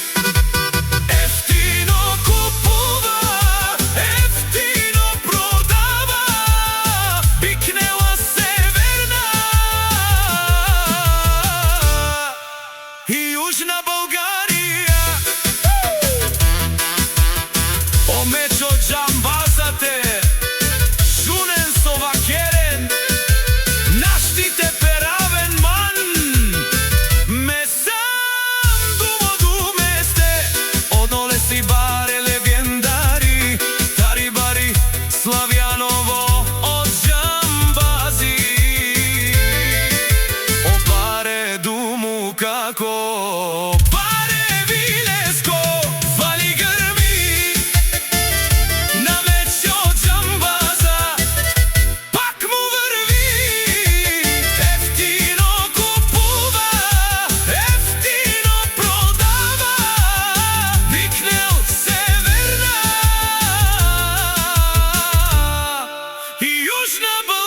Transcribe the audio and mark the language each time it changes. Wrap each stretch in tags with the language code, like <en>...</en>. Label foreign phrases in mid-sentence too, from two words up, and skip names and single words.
<bg>Ефтино купува, ефтино продава, бикнела северна и Южна Българија.</bg> <rom>О Мечо Джамбаза те, шунен со вакерен, наштите перавен ман, месам думо думесте, одноле си баре легендари, Тари Бари Славјаново од Джамбази. О баре думу како баре вилеско,</rom> <bg>вали гърми на Мечо Джамбаза, пак му върви. Ефтино купува, ефтино продава, викнел северна и Южна</bg>